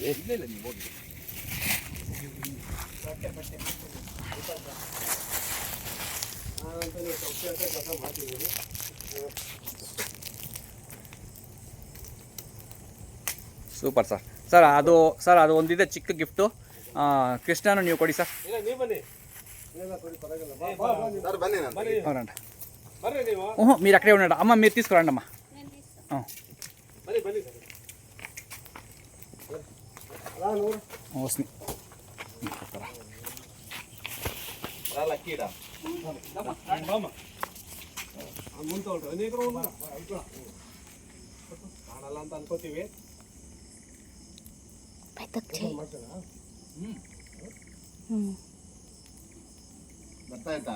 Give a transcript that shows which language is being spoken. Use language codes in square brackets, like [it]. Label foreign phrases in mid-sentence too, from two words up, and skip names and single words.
[kn] ಇಲ್ಲ ನೀವು ಹೋಗಿ. ಸೂಪರ್ ಸರ್. ಅದು ಒಂದಿದೆ ಚಿಕ್ಕ ಗಿಫ್ಟು. ಕೃಷ್ಣನು ನೀವು ಕೊಡಿ ಸರ್. [te] మీరు అక్కడే ఉన్నాడు. అమ్మ మీరు తీసుకురండి అమ్మ. వస్తుంది. [kn] ಕಾಣಲ್ಲ ಅಂತ ಅನ್ಕೋತೀವಿ. ಬರ್ತಾಯ್ತಾ?